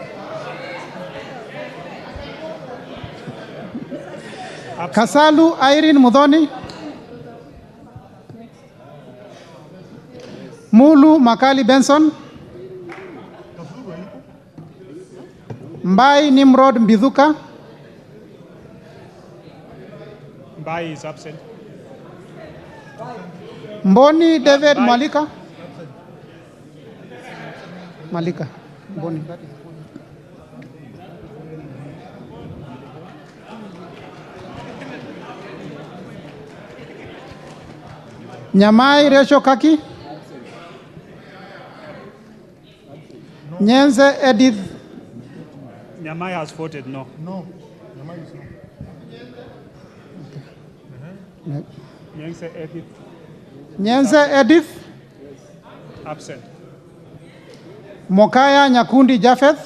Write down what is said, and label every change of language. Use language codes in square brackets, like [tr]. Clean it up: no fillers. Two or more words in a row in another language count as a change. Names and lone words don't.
[en] Kasalu Irene Mudhoni. Mulu Makali Benson. Mbai Nimrod Mbithuka. Mbai is absent. Mboni David Malika. Malika. Mboni. Nyamai Resho Kaki. Nyenze Edith. Nyamai has voted no. No. Nyense Edith. Nyense Edith. Absent. Mokaya Nyakundi Japheth.